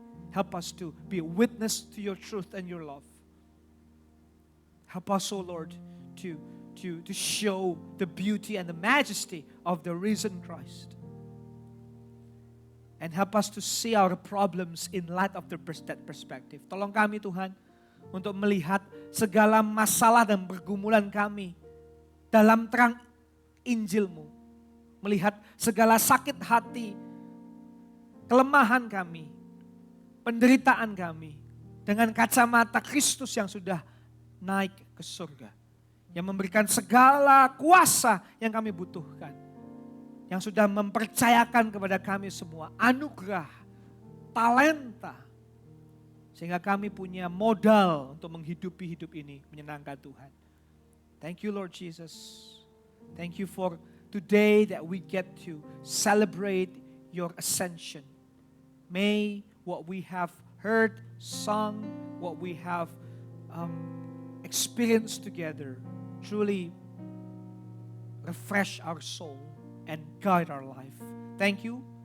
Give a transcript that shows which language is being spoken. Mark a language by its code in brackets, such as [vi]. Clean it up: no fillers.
[en] Help us to be a witness to your truth and your love. Help us, oh Lord, to show the beauty and the majesty of the risen Christ. And help us to see our problems in light of that perspective. [id] Tolong kami, Tuhan, untuk melihat segala masalah dan pergumulan kami dalam terang Injil-Mu. Melihat segala sakit hati, kelemahan kami, penderitaan kami dengan kacamata Kristus yang sudah naik ke surga. Yang memberikan segala kuasa yang kami butuhkan. Yang sudah mempercayakan kepada kami semua anugerah, talenta. Sehingga kami punya modal untuk menghidupi hidup ini menyenangkan Tuhan. [en] Thank you Lord Jesus. Thank you for today that we get to celebrate your ascension. May what we have heard, sung, what we have experienced together truly refresh our soul and guide our life. Thank you.